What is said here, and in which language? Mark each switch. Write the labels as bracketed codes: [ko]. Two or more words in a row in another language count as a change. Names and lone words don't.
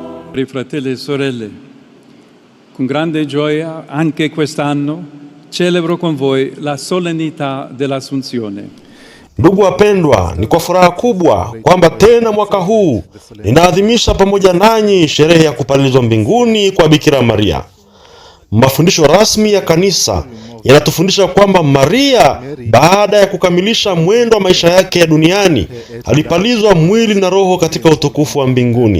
[it] Fratelli e sorelle, con grande gioia anche quest'anno celebro con voi la solennità dell'Assunzione. [sw] Ndugu wapendwa, ni kwa furaha kubwa kwamba tena mwaka huu ninaadhimisha pamoja nanyi sherehe ya kupalizwa mbinguni kwa Bikira Maria. Mafundisho rasmi ya kanisa yanatufundisha kwamba Maria, baada ya kukamilisha mwendo wa maisha yake ya duniani, alipalizwa mwili na roho katika utukufu wa mbinguni.